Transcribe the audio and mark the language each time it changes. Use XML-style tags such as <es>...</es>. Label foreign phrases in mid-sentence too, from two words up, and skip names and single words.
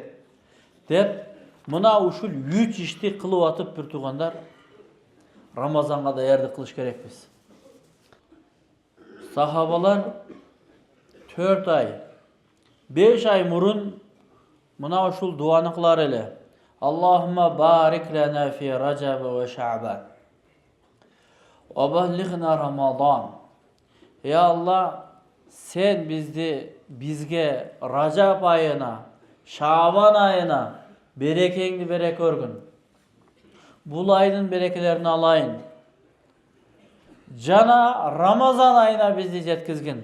<ky>Деп мына ушул 3 ишти кылып атып бир туугандар Рамазанга даярдык кылыш керекпиз. Сахабалар 4 ай, 5 ай мурун мына ушул дуаны кылар эле.</ky> <ar>اللهم بارك لنا في رجب وشعبان. وبلغنا رمضان.</ar> <ky>Я Аллах, сен бизге Рajab айына, Шабан айына берекеңди бере көргүн. Бул айдын берекелерин алайын. Жана Рамазан айына бизди жеткизгин.</ky>